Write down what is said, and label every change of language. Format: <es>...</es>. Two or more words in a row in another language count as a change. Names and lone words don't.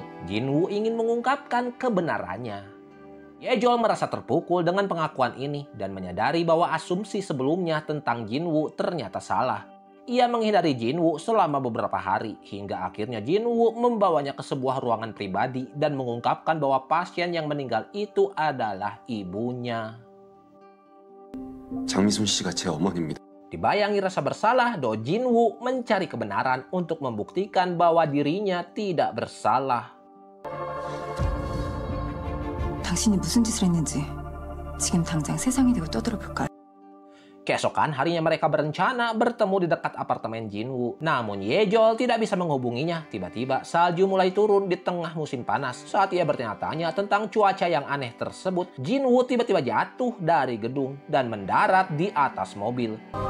<id>Jinwoo ingin mengungkapkan kebenarannya. Yejol merasa terpukul dengan pengakuan ini dan menyadari bahwa asumsi sebelumnya tentang Jinwoo ternyata salah. Ia menghindari Jinwoo selama beberapa hari hingga akhirnya Jinwoo membawanya ke sebuah ruangan pribadi dan mengungkapkan bahwa pasien yang meninggal itu adalah ibunya.</id> <ko>장미순 씨가 제 어머니입니다.</ko> <id>Dibayangi rasa bersalah, Do Jinwoo mencari kebenaran untuk membuktikan bahwa dirinya tidak bersalah.</id> <ko>당신이 무슨 짓을 했는지 지금 당장 세상에 대고 떠들어볼까요?</ko> <id>Keesokan harinya mereka berencana bertemu di dekat apartemen Jinwoo. Namun Yejol tidak bisa menghubunginya. Tiba-tiba salju mulai turun di tengah musim panas. Saat ia bertanya-tanya tentang cuaca yang aneh tersebut, Jinwoo tiba-tiba jatuh dari gedung dan mendarat di atas mobil.</id>